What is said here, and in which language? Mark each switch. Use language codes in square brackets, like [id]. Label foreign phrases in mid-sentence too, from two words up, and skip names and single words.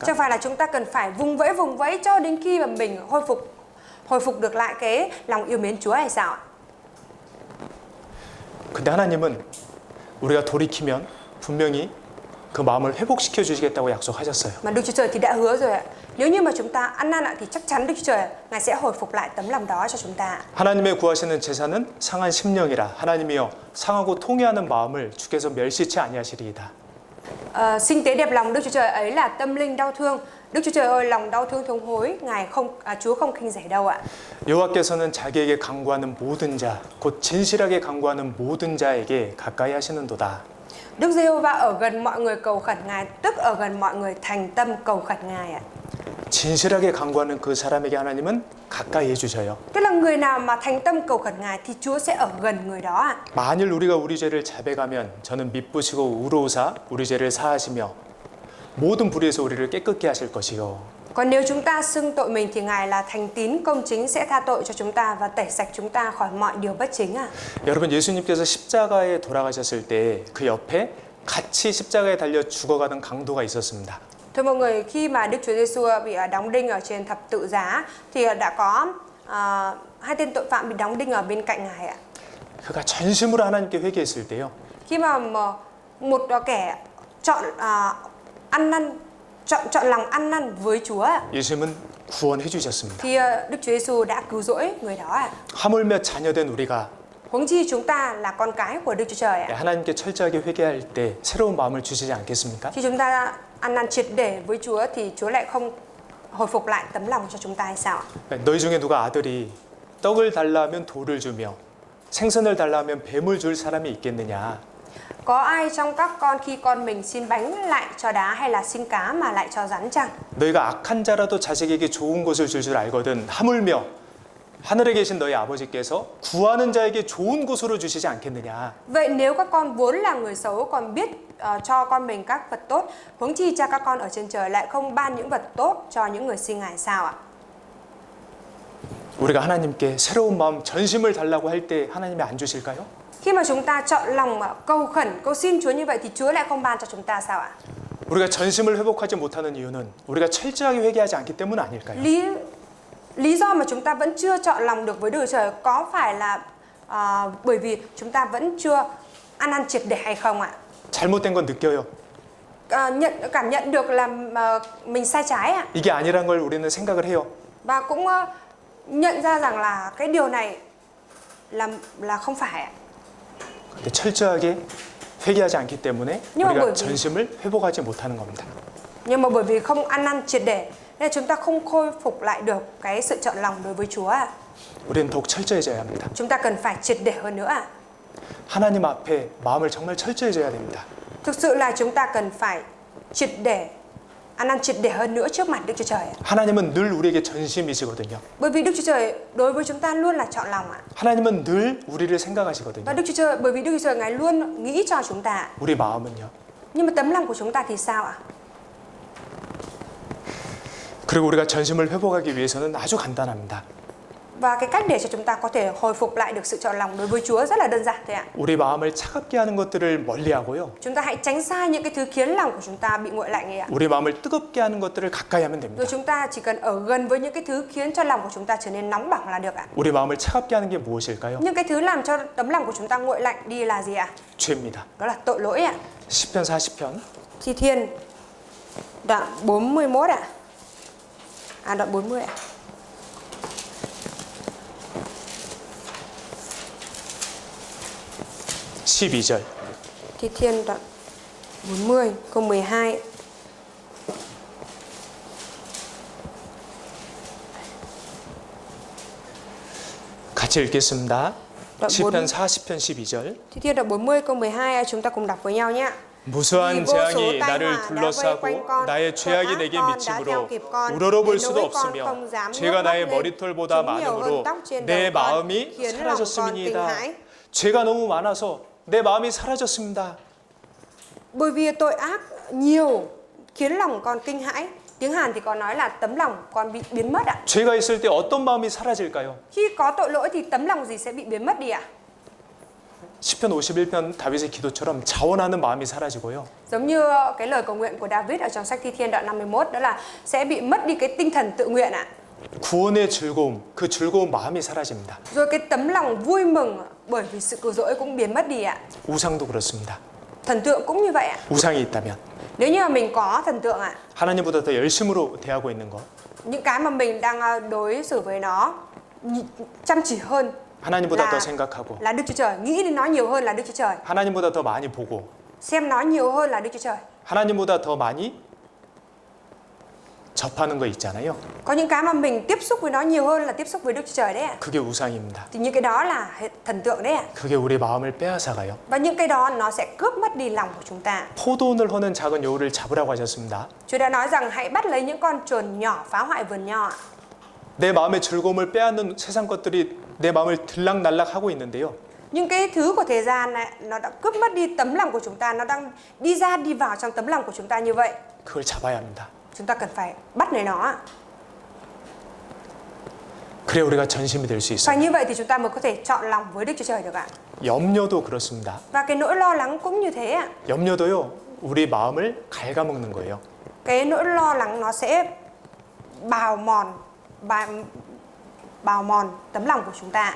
[vi] Chẳng phải là chúng ta cần phải vùng vẫy cho đến khi mà mình hồi phục được lại cái lòng yêu mến Chúa hay sao ạ? [ko] 근데 하나님은 우리가 돌이키면 분명히 그 마음을 회복시켜 주시겠다고 약속하셨어요. [vi] Mà Đức Chúa Trời thì đã hứa rồi ạ. Nếu như mà chúng ta ăn năn thì chắc chắn Đức Chúa Trời Ngài sẽ hồi phục lại tấm lòng đó cho chúng ta. [ko] 하나님의 구하시는 제사는 상한 심령이라 하나님이여 상하고 통회하는 마음을 주께서 멸시치 아니하시리이다. [vi] Sinh tế đẹp lòng Đức Chúa Trời ấy là tâm linh đau thương. Đức Chúa Trời ơi, lòng đau thương thống hối, Chúa không khinh rẻ đâu ạ. [ko] 여호와께서는 자기에게 간구하는 모든 자, 곧 진실하게 간구하는 모든 자에게 가까이 하시는도다. [vi] Đức Giê-hô-va ở gần mọi người cầu khẩn Ngài, tức ở gần mọi người thành tâm cầu khẩn Ngài ạ. [ko] 진실하게 간구하는 그 사람에게 하나님은 가까이 해주셔요. [vi] Tức là người nào mà thành tâm cầu khẩn Ngài thì Chúa sẽ ở gần người đó ạ. [ko] 만일 우리가 우리 죄를 자백하면 저는 미쁘시고 의로우사 우리 죄를 사하시며 모든 불의에서 우리를 깨끗게 하실 것이요. [vi] Còn nếu chúng ta xưng tội mình thì Ngài là thành tín công chính sẽ tha tội cho chúng ta và tẩy sạch chúng ta khỏi mọi điều bất chính à. [ko] 여러분 예수님께서 십자가에 돌아가셨을 때 그 옆에 같이 십자가에 달려 죽어가던 강도가 있었습니다. [vi] Thưa mọi người, khi mà Đức Chúa Giêsu bị đóng đinh ở trên thập tự giá thì đã có hai tên tội phạm bị đóng đinh ở bên cạnh Ngài ạ. [ko] 그가 전심으로 하나님께 회개했을 때요. [vi] Khi mà một kẻ chọn ăn năn chọn lòng ăn năn với Chúa ạ, [ko] 예수님은 구원해 주셨습니다. [vi] thì Đức Chúa Giêsu đã cứu rỗi người đó ạ. [ko] 하물며 자녀된 우리가 [vi] Huống chi chúng ta là con cái của Đức Chúa Trời ạ. [ko] 하나님께 철저하게 회개할 때 새로운 마음을 주시지 않겠습니까? [vi] Khi chúng ta ăn năn triệt để với Chúa thì Chúa lại không hồi phục lại tấm lòng cho chúng ta hay sao ạ? [ko] 너희 중에 누가 아들이 떡을 달라 하면 돌을 주며 생선을 달라 하면 뱀을 줄 사람이 있겠느냐? [vi] Có ai trong các con khi con mình xin bánh lại cho đá hay là xin cá mà lại cho rắn chăng? [ko] 너희가 악한 자라도 자식에게 좋은 것을 줄 줄 알거든 하물며 하늘에 계신 너희 아버지께서 구하는 자에게 좋은 곳으로 주시지 않겠느냐? [vi] Vậy nếu các con vốn là người xấu còn biết cho con mình các vật tốt, huống chi cha các con ở trên trời lại không ban những vật tốt cho những người xin Ngài sao ạ? [ko] 우리가 하나님께 새로운 마음 전심을 달라고 할 때 하나님이 안 주실까요? [vi] Khi mà chúng ta chọn lòng cầu khẩn, cầu xin Chúa như vậy thì Chúa lại không ban cho chúng ta sao ạ? [ko] 우리가 전심을 회복하지 못하는 이유는 우리가 철저하게 회개하지 않기 때문 아닐까요? [vi] Lý do mà chúng ta vẫn chưa chọn lòng được với Đức Chúa Trời có phải là bởi vì chúng ta vẫn chưa ăn năn triệt để hay không ạ? [ko] 잘못된 건 느껴요. [vi] Cảm nhận được là mình sai trái ạ. [ko] 이게 아니란 걸 우리는 생각을 해요. [vi] Và cũng nhận ra rằng là cái điều này là không phải ạ. [ko] 근데 철저하게 회개하지 않기 때문에 [vi] Nhưng mà [ko] 우리가 [vi] bởi vì- [ko] 전심을 회복하지 못하는 겁니다. [vi] Nhưng mà bởi vì không ăn năn triệt để nên chúng ta không khôi phục lại được cái sự chọn lòng đối với Chúa ạ. [ko] 우리는 더욱 철저해져야 합니다. [vi] Chúng ta cần phải triệt để hơn nữa ạ. [ko] 하나님 앞에 마음을 정말 철저해져야 됩니다. [vi] Thực sự là chúng ta cần phải triệt để ăn năn triệt để hơn nữa trước mặt Đức Chúa Trời ạ. [ko] 하나님은 늘 우리에게 전심이시거든요. [vi] Bởi vì Đức Chúa Trời đối với chúng ta luôn là chọn lòng ạ. [ko] 하나님은 늘 우리를 [vi] Và [ko] 생각하시거든요. [vi] Đức Chúa Trời bởi vì Đức Chúa Trời Ngài luôn nghĩ cho chúng ta. [ko] 우리 마음은요. [vi] Nhưng mà tấm lòng của chúng ta thì sao ạ? [ko] 그리고 우리가 전심을 회복하기 위해서는 아주 간단합니다. [vi] Và cái cách để cho chúng ta có thể hồi phục lại được sự chọn lòng đối với Chúa rất là đơn giản thôi ạ. [ko] 우리 마음을 차갑게 하는 것들을 멀리하고요. [vi] Chúng ta hãy tránh xa những cái thứ khiến lòng của chúng ta bị nguội lạnh ấy ạ. [ko] 우리 마음을 뜨겁게 하는 것들을 가까이 하면 됩니다. [vi] Rồi chúng ta chỉ cần ở gần với những cái thứ khiến cho lòng của chúng ta trở nên nóng bỏng là được ạ. [ko] 우리 마음을 차갑게 하는 게 무엇일까요? [vi] Nhưng cái thứ làm cho tấm lòng của chúng ta nguội lạnh đi là gì ạ? [ko] 죄입니다. [vi] Đó là tội lỗi ạ. [ko] 10편 40편 [vi] Thi Thiên đoạn 41 ạ. Đoạn 40 ạ. [ko] (12절) [vi] Thi Thiên đoạn 40 câu 12. [ko] 같이 읽겠습니다. [vi] Đoạn [ko] 10편 40편 12절 [vi] Thi Thiên đoạn 40 câu 12 chúng ta cùng đọc với nhau nhé. [ko] 무수한 재앙이 나를 둘러싸고 나의 죄악이 내게 미치므로 우러러볼 수도 없으며 죄가 나의 머리털보다 많으므로 내 마음이 사라졌음이니이다. 죄가 너무 많아서 내 마음이 사라졌습니다. [vi] Bởi vì tội ác nhiều khiến lòng con kinh hãi. Tiếng Hàn thì có nói là tấm lòng con bị biến mất ạ. [ko] 죄가 있을 때 어떤 마음이 사라질까요? [vi] Khi có tội lỗi thì tấm lòng gì sẽ bị biến mất đi ạ? [ko] 시편 51편 다윗의 기도처럼 자원하는 마음이 사라지고요. [vi] Giống như cái lời cầu nguyện của David ở trong sách Thi Thiên đoạn 51 đó là sẽ bị mất đi cái tinh thần tự nguyện ạ. [ko] 구원의 즐거움, 그 즐거운 마음이 사라집니다. [vi] Rồi cái tấm lòng vui mừng bởi vì sự cứu rỗi cũng biến mất đi ạ. [ko] 우상도 그렇습니다. [vi] Thần tượng cũng như vậy ạ. [ko] 우상이 있다면 [vi] Nếu như mà mình có thần tượng ạ, [ko] 하나님보다 더 열심으로 대하고 있는 것, [vi] những cái mà mình đang đối xử với nó chăm chỉ hơn [ko] 하나님보다 더 생각하고 [vi] là Đức Chúa Trời, nghĩ đến nó nhiều hơn là Đức Chúa Trời, [ko] 하나님보다 더 많이 보고 [vi] xem nó nhiều hơn là Đức Chúa Trời. [ko] 하나님보다 더 많이 접하는 거 있잖아요. [vi] Có những cái mà mình tiếp xúc với nó nhiều hơn là tiếp xúc với Đức Chúa Trời đấy ạ. [ko] 그게 우상입니다. [vi] Thì những cái đó là thần tượng đấy ạ. [ko] 그게 우리 마음을 빼앗아가요. [vi] Và những cái đó nó sẽ cướp mất đi lòng của chúng ta. [ko] 포도원을 허는 작은 여우를 잡으라고 하셨습니다. [vi] Chúa đã nói rằng hãy bắt lấy những con trồn nhỏ phá hoại vườn nho ạ. [ko] 내 마음의 즐거움을 빼앗는 세상 것들이 내 마음을 들락날락하고 있는데요. [vi] Nhưng cái thứ của thế gian này nó đã cướp mất đi tấm lòng của chúng ta, nó đang đi ra đi vào trong tấm lòng của chúng ta như vậy. [ko] 그걸 잡아야 합니다. [vi] chúng ta cần phải bắt lấy nó. [ko] 그래 우리가 전심이 될 수 [vi] Và [ko] 있어요. [vi] như vậy thì chúng ta mới có thể chọn lòng với Đức Chúa Trời được ạ. [ko] 염려도 그렇습니다. [vi] Và cái nỗi lo lắng cũng như thế ạ. [ko] 염려도요, 우리 마음을 갉아먹는 거예요. [vi] Cái nỗi lo lắng nó sẽ bào mòn tấm lòng của chúng ta.